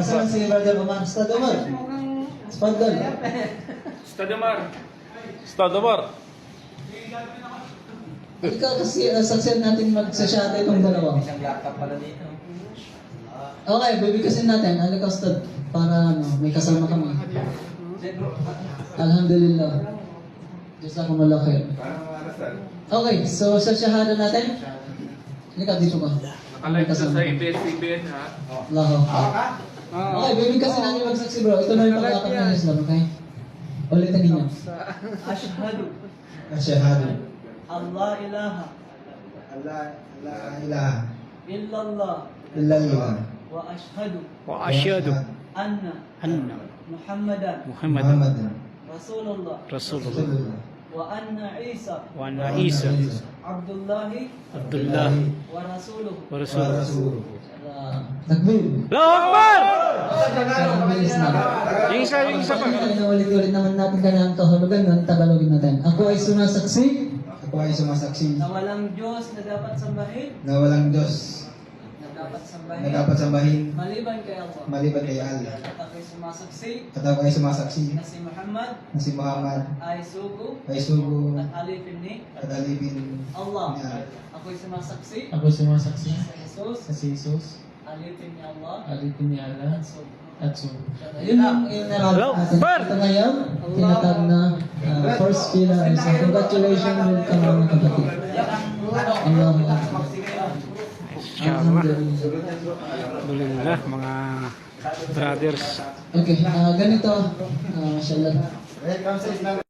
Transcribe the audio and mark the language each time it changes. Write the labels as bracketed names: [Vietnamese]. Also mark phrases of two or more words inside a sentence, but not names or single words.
[Filipino] Masama si Brother Omar. Ustad Omar. Spadal. Ustad Omar. Ikaw kasi saksiyan natin magsasyate itong dalawa. Isang laptop pala dito. Okay, bibigkasin natin. Ano ka, Ustad? Para may kasama kami. Alhamdulillah. [Arabic] جزاكم الله خير. [Filipino] Okay, so sa shahada natin. Halika, dito ka. Nakalike sa ABS-CBN ha. [Arabic] الله أكبر. [Filipino] Okay, bibigkasin natin magsaksi bro. Ito na yung pag-aakap ng Islam, okay? Ulitin ninyo. [Arabic] Ashhadu Asyahadu. الله إله الله إله illallah illallah. وأشهد وأشهد anna anna Muhammadan Muhammadan Rasulullah Rasulullah وأن عيسى وأن عيسى Abdullahi Abdullah ورسوله. ورسول الله. Takbir. الله أكبر! [Filipino] Ang bilis na. Yung isa pa. Ulit-ulit naman natin kanyang kahulugan nun, Tagalogin natin. Ako ay sumasaksi Ako ay sumasaksi Na walang Diyos na dapat sambahin na walang Diyos na dapat sambahin maliban kay Allah. maliban kay Allah. At ako'y sumasaksi At ako ay sumasaksi na si Muhammad na si Muhammad ay sugo ay sugo at alipin ni at alipin Allah. ni Allah. Ako'y sumasaksi Ako sumasaksi sa Jesus sa si Jesus, alipin ni Allah alipin ni Allah at sugo. at so. Yun yung inaral natin. Ito ngayon, tinatag na [English] first pillar. [Filipino] So congratulations, welcome mga kapatid. [Arabic] الله أكبر. الحمد لله. [Filipino] Alhamdulillah mga brothers. Okay, ganito. Mashallah.